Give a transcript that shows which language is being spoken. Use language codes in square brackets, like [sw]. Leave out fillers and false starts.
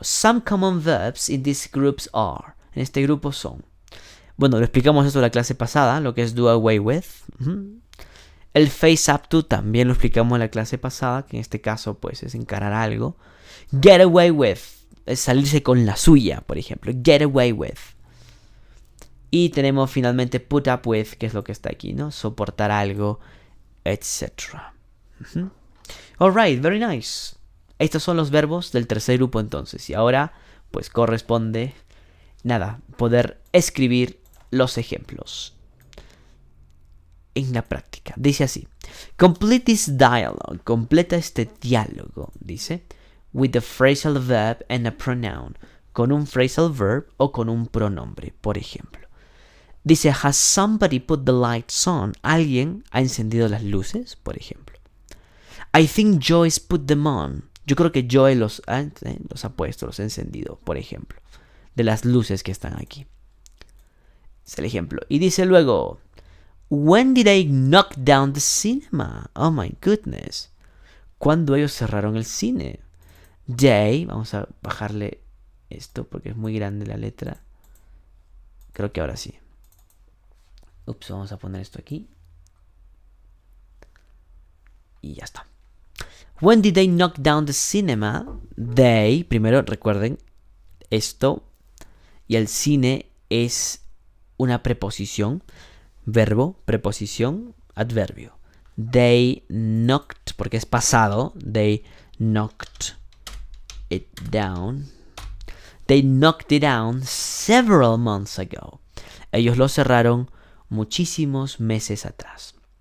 [en] Some common verbs in these groups are. [es] En este grupo son. Bueno, lo explicamos eso en la clase pasada, lo que es [en] do away with. [es] El [en] face up to [es] también lo explicamos en la clase pasada, que en este caso pues es encarar algo. [en] Get away with [es] es salirse con la suya, por ejemplo. Get away with. Y tenemos finalmente [en] put up with, [es] que es lo que está aquí, ¿no? Soportar algo, etc. [en] Alright, very nice. [es] Estos son los verbos del tercer grupo entonces. Y ahora pues corresponde, poder escribir los ejemplos en la práctica. Dice así: [en] complete this dialogue. [es] Completa este diálogo, dice, [en] with a phrasal verb and a pronoun. [es] Con un phrasal verb o con un pronombre, por ejemplo. [en] Dice: has somebody put the lights on? [es] ¿Alguien ha encendido las luces? Por ejemplo. [en] I think Joyce put them on. [es] Yo creo que Joy los ha puesto, los ha encendido, por ejemplo. De las luces que están aquí. Es el ejemplo. Y dice luego: [en] when did they knock down the cinema? Oh my goodness. [es] ¿Cuándo ellos cerraron el cine? They, vamos a bajarle esto porque es muy grande la letra. Creo que ahora sí. Ups, vamos a poner esto aquí. Y ya está. [en] When did they knock down the cinema? [es] They, primero recuerden esto. Y el cine es una preposición. Verbo, preposición, adverbio. [en] They knocked, [es] porque es pasado. [en] They knocked it down. They knocked it down several months ago. [es] Ellos lo cerraron muchísimos meses atrás.